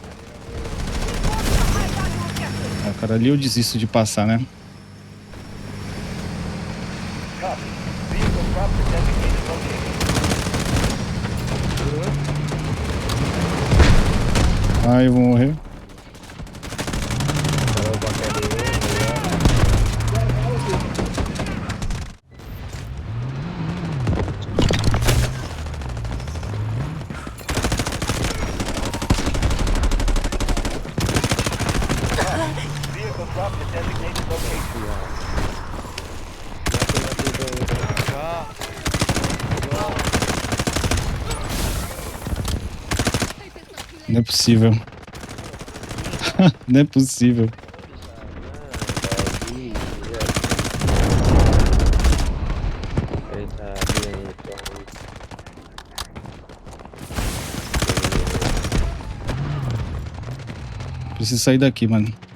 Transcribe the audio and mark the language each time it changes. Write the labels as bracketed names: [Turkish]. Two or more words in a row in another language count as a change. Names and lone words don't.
[Portuguese] Ah, cara, ali eu desisto de passar, né? Ai. aí eu vou morrer. [Indonesian] Kalau pakai dulu ya. [English] Vehicle dropped at designated location. [Indonesian] Mati itu. [Portuguese] Não é possível. Não é possível. Preciso sair daqui, mano.